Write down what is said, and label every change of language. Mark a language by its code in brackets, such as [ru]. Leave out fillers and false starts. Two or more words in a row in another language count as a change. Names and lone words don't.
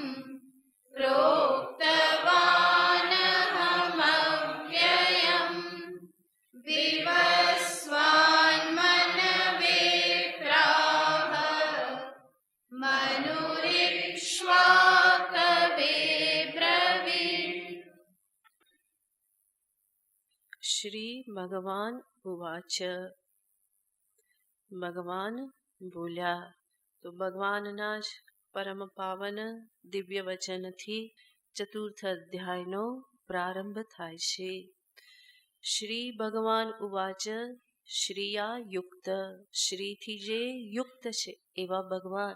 [sa] प्रोक्तवानहमव्ययम् विवस्वान्मनवे प्राह मनुरिक्ष्वाकवे ब्रवीत्। श्री भगवान उवाच. [gu] ભગવાન બોલ્યા. તો ભગવાનના જ પરમ પાવન દિવ્ય વચનથી ચતુર્થ અધ્યાયનો પ્રારંભ થાય છે. [sa] શ્રી ભગવાન ઉવાચ. [gu] શ્રીયા યુક્ત, શ્રીથી જે યુક્ત છે એવા ભગવાન.